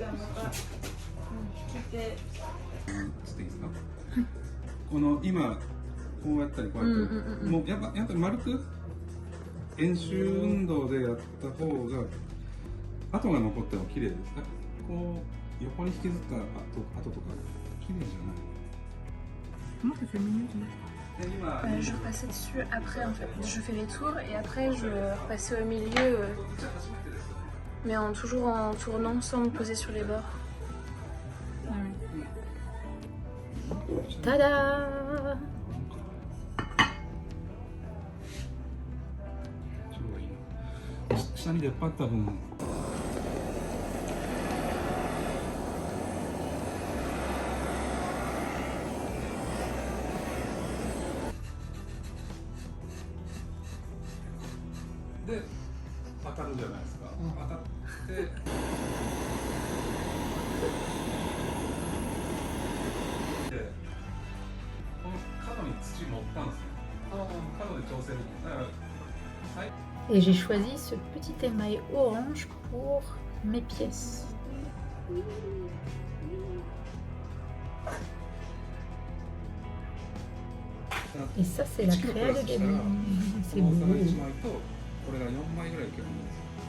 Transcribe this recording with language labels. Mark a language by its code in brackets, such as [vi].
[ja] ちょっといいですかこの今こうやったりこうやったり、もうやっぱ丸く円周運動でやった方が跡が残っても綺麗です。こう横に引きずった跡とか綺麗じゃない。で今 [fr] Je repassais dessus après en fait. Je fais les tours et après je repassais au milieu, mais toujours en tournant sans me poser sur les bords. Tada! [ja] 下に出っ張った分で当たるじゃないですか、当たってでこの角に土乗ったんですね。角で調整できる。だから最 [fr] Et j'ai choisi ce petit émail orange pour mes pièces. Et ça, c'est la créa de Gabi. C'est [ja] この [fr] beau. [ja] 差が1枚とこれが4枚ぐらいいけるんです。